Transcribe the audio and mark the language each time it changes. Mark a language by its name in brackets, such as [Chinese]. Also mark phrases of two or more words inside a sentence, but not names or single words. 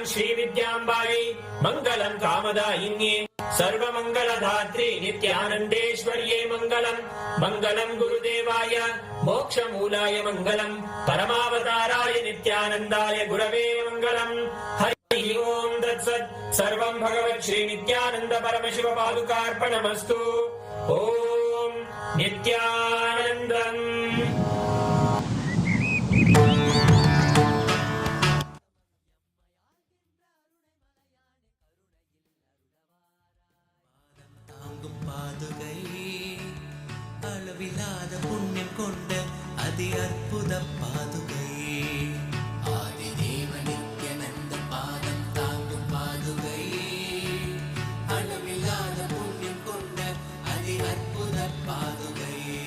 [Sanskrit] श्रीविद्याम्बायै मङ्गलम् कामदायिन्ये सर्वमङ्गलधात्री नित्यानन्देश्वर्यै मङ्गलम् मङ्गलम् गुरुदेवाय मोक्षमूलाय मङ्गलम् परमावताराय नित्यानन्दाय गुरवे मङ्गलम् हरिः ओम् तत्सत् सर्वम् भगवत् श्री नित्यानन्द परमशिव पादुकार्पणमस्तु ॐ नित्यानन्दम् [Tamil] அளவில்லாத புண்ணியம் கொண்ட அதி அற்புத பாதுகை ஆதிதேவ நித்யானந்த பாதம் தாங்கும் பாதுகை அளவில்லாத புண்ணியம் கொண்ட அதி அற்புத பாதுகை